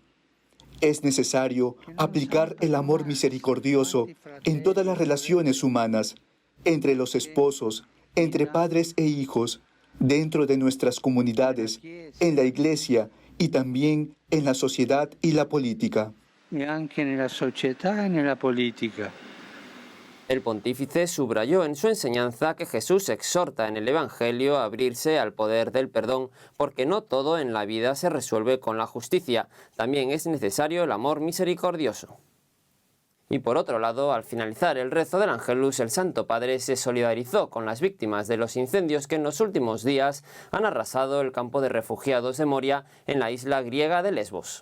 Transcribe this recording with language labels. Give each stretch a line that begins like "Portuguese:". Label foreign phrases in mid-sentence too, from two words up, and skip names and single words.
Spanish: Es necesario aplicar el amor misericordioso en todas las relaciones humanas, entre los esposos, entre padres e hijos, dentro de nuestras comunidades, en la iglesia y también en la sociedad y la política.
Italian: Y anche nella società e nella politica.
Spanish: El pontífice subrayó en su enseñanza que Jesús exhorta en el Evangelio a abrirse al poder del perdón, porque no todo en la vida se resuelve con la justicia, también es necesario el amor misericordioso. Y por otro lado, al finalizar el rezo del Ángelus, el Santo Padre se solidarizó con las víctimas de los incendios que en los últimos días han arrasado el campo de refugiados de Moria en la isla griega de Lesbos.